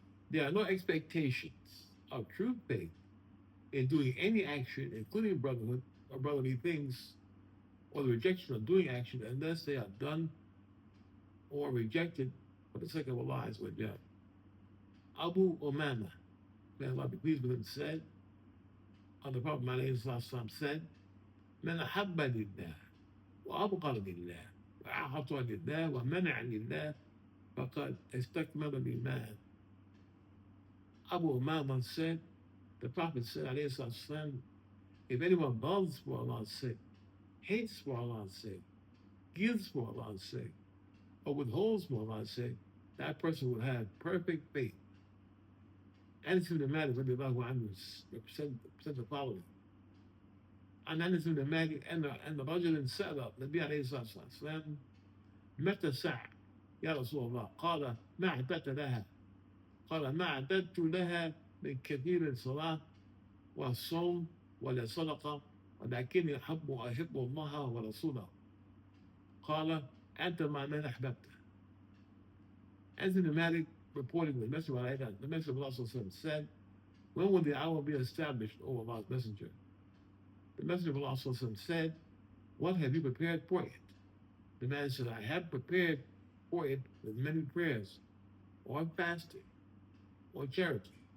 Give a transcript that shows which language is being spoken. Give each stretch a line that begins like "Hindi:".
English: There are no expectations of true faith in doing any action, including brotherhood or brotherly things, or the rejection of doing action, unless they are done or rejected for the sake of Allah Azza wa Jal. Abu Umama, may Allah be pleased with him, said, the Prophet ﷺ said,
Arabic: من أحب لله وأبغض لله وأعطى لله ومنع لله فقد استكمل الإيمان.
English: Abu Umama said, the Prophet said, ﷺ, if anyone loves for Allah's sake, hates for Allah's sake, gives for Allah's sake, or withholds for Allah's sake, that person will have perfect faith. Anas ibn Malik
Arabic: radiallahu anhu
English: said the following. And Anas ibn Malik and the
Arabic: رجل سأل النبي عليه الصلاة والسلام متى الساعة يا رسول الله؟ قال ما أعددت لها؟ قال ما أعددت لها من كثير الصلاة والصوم ولا صدقة ولكني أحب الله ورسوله. قال أنت مع من أحببته.
English: Anas ibn Malik reporting the Messenger of Allah said, when will the hour be established, O Allah's Messenger? The Messenger of Allah said, what have you prepared for it? The man said, I have prepared for it with many prayers, or fasting, or charity.